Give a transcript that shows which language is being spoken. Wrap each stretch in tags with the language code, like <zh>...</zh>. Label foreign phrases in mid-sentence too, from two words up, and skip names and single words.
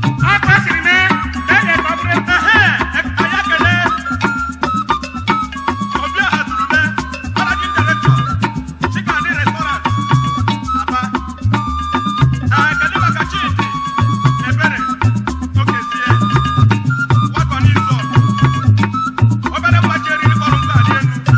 <ig>Ọ kwesịrị na e nyere ka ọ bụrụ, ehe, anyị ekele. Obi ọha duru mee,</ig> <en>managing director.</en> <ig>Chikadi Restaurant, Aba. Ah, kedu maka Chidi Ebere? Okezie.</ig> <en>Welcome in, sir.</en> <ig>Obere nwa ji eriri kpọrọ nkụ adị elu.</ig>